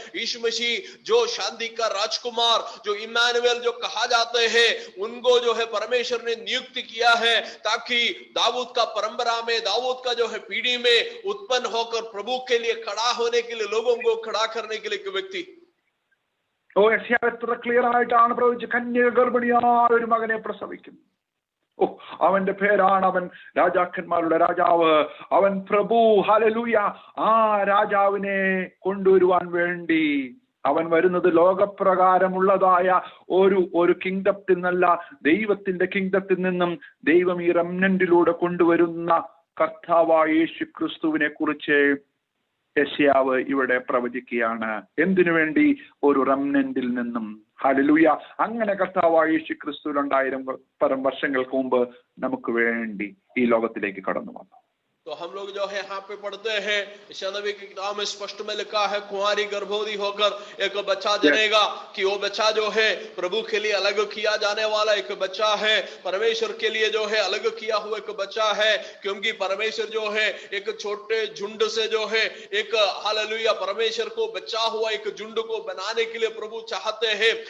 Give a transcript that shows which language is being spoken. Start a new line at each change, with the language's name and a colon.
Hindi: यीशु मसीह जो शांति का राजकुमार, जो इम्मानुएल जो कहा जाते हैं, उनको जो है परमेश्वर ने नियुक्त किया है ताकि दाऊद का परंपरा में, दाऊद का जो है पीढ़ी में उत्पन्न होकर प्रभु के लिए खड़ा होने के लिए, लोगों को खड़ा करने के लिए एक व्यक्ति.
Malayalam: ഓ, യെശയ്യാവ് എത്ര ക്ലിയർ ആയിട്ടാണ് പ്രവചിച്ച്, കന്യക ഗർഭിണിയായ ഒരു മകനെ പ്രസവിക്കും. ഓ, അവന്റെ പേരാണ്, അവൻ രാജാക്കന്മാരുടെ രാജാവ്, അവൻ പ്രഭു. ഹല്ലേലൂയ. ആ രാജാവിനെ കൊണ്ടുവരുവാൻ വേണ്ടി അവൻ വരുന്നത് ലോകപ്രകാരമുള്ളതായ ഒരു കിങ്ഡത്തിൽ നിന്നല്ല, ദൈവത്തിന്റെ കിങ്ഡത്തിൽ നിന്നും ദൈവം ഈ റെമനന്റിലൂടെ കൊണ്ടുവരുന്ന കർത്താവായ യേശു ക്രിസ്തുവിനെ കുറിച്ച് യെശയ്യാവ് ഇവിടെ പ്രവചിക്കുകയാണ്. എന്തിനു വേണ്ടി? ഒരു റെമനന്റിൽ നിന്നും. ഹല്ലേലൂയ. അങ്ങനെ കർത്താവായ യേശു ക്രിസ്തു 2000 വർഷങ്ങൾക്ക് മുമ്പ് നമുക്ക് വേണ്ടി ഈ ലോകത്തിലേക്ക് കടന്നു വന്നു.
Hindi: तो हम लोग जो है यहाँ पे पढ़ते हैं, यशायाह नबी की किताब में स्पष्ट में लिखा है, कुंवारी गर्भवती होकर एक बच्चा जनेगा, कि वो बच्चा जो है प्रभु के लिए अलग किया जाने वाला एक बच्चा है, परमेश्वर के लिए जो है अलग किया हुआ एक बच्चा है. क्योंकि परमेश्वर जो है एक छोटे झुंड से जो है एक हालेलुया परमेश्वर को बचा हुआ एक झुंड को बनाने के लिए प्रभु चाहते हैं.